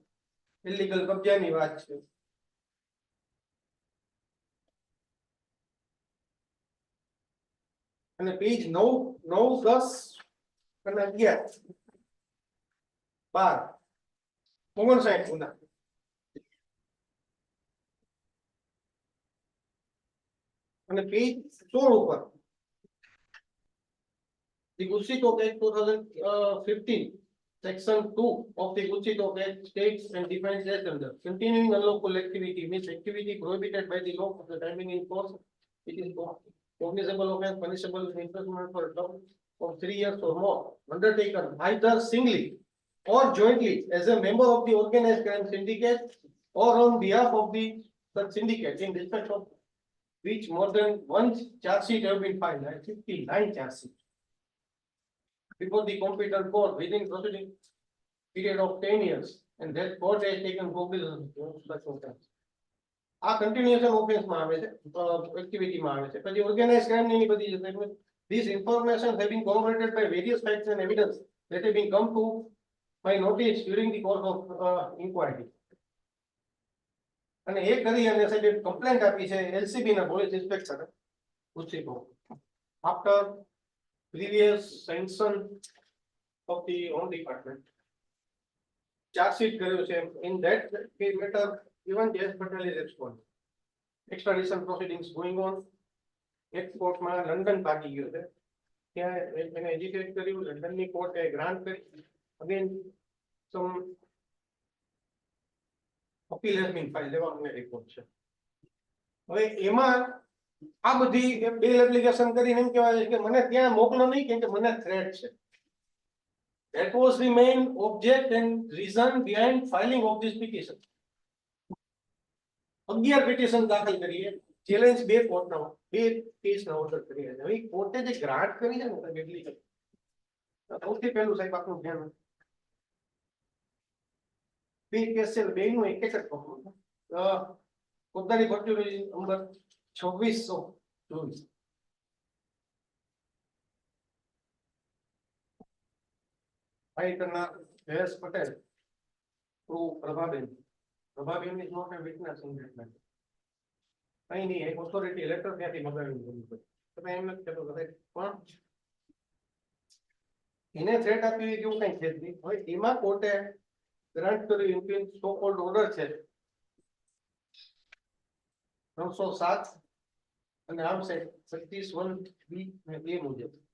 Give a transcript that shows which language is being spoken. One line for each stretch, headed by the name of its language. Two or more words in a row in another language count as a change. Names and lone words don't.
Gujarati: ઇલીગલ કબજાની વાત છે. અને પેજ 9, 9, 10 અને 11, 12, 59 ગુના. અને પેજ 16 ઉપર
English: the Gucci Act 2015 section 2 of the Gucci Act states and defines as under continuing unlawful activity means activity prohibited by the law of the timing in force. It is cognizable offense punishable with imprisonment for a term of 3 years or more, undertaken either singly or jointly as a member of the organized crime syndicate or on behalf of the such syndicate in respect of which more than one charge sheet have been filed, 59 charge sheets before the competent court within proceeding period of 10 years, and that court has taken cognizance of such offense.
Gujarati: આ
English: continuation offense
Gujarati: માં આવે છે, એક્ટિવિટી માં આવે છે. પછી
English: organize crime
Gujarati: ની બધી છે.
English: These information have been corroborated by various facts and evidence that have been come to my notice during the course of inquiry.
Gujarati: અને એ કરી અને સાહેબ કમ્પ્લેન્ટ આપી છે એલસીબી ના
English: police inspector
Gujarati: ઉચ્ચીકો
English: after previous sanction of the own department. Charge sheet
Gujarati: કર્યો છે.
English: In that matter even Jayesh Patel is responding. Extradition proceedings going on.
Gujarati: એક કોર્ટમાં લંડન ભાગી ગયો છે. ત્યાં એને એજિટેટ કર્યું. લંડનની કોર્ટે ગ્રાન્ટ કરી. અગેન
English: some appeal has been filed.
Gujarati: એવા મને રિપોર્ટ છે. હવે એમાં આ બધી
English: bail application
Gujarati: કરીને એમ કહેવાય છે કે મને ત્યાં મોકલો નહીં કેમ કે મને થ્રેટ છે.
English: That was the main object and reason behind filing of this petition.
Gujarati: 11 પિટિશન દાખલ કરીએ. ચેલેન્જ 2 કોર્ટના 2 કેસના ઓર્ડર કર્યા છે. હવે કોર્ટે જે ગ્રાન્ટ કરી છે ને એટલી સૌથી પહેલું સાહેબ આપણું ધ્યાન 2 કેસ છે. બેનું એક જ પકડો. ફોજદારી ભરતી નંબર 2624. ભાઈ કરનાર જયેશ પટેલ થ્રુ પ્રભાબેન.
English: પ્રભાબેન is not a witness in that matter.
Gujarati: કઈ નહીં, એક
English: authority letter
Gujarati: ત્યાંથી મગાવી દીધું. તમે એમ નથી કહેતો પણ એને થ્રેટ આપી કેવું કઈ છે જ નહીં. હવે એમાં કોર્ટે ગ્રાન્ટ કર્યું
English: in so called order
Gujarati: છે 307 અને આમ છે 25(1)(b) અને 2 મુજબ.